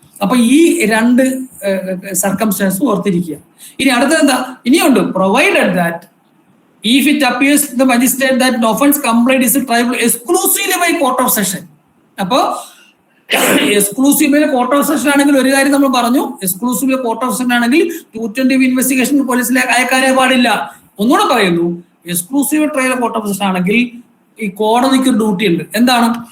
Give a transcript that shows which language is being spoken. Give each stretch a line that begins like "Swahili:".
Malayalam: അപ്പൊ ഈ രണ്ട് സർക്കംസ്റ്റാൻസ് ഓർത്തിരിക്കുക. ഇനി അടുത്തത് എന്താ? ഇനിയുണ്ട്,
English: Provided that if it appears to the magistrate that an offence complaint is triable exclusively by court of session.
Malayalam: അപ്പോ എക്സ്ക്ലൂസീവ് കോർട്ട് ഓഫ് സെഷൻ ആണെങ്കിൽ ഒരു കാര്യം നമ്മൾ പറഞ്ഞു, എക്സ്ക്ലൂസീവ് കോർട്ട് ഓഫ് സെഷൻ ആണെങ്കിൽ 220 ഇൻവെസ്റ്റിഗേഷൻ പോലീസിലേക്ക് അയക്കാനേ പാടില്ല. ഒന്നുകൂടെ പറയുന്നു, exclusive trial court of session ആണെങ്കിൽ ഈ കോടതിക്ക് ഡ്യൂട്ടി ഉണ്ട്. എന്താണ്?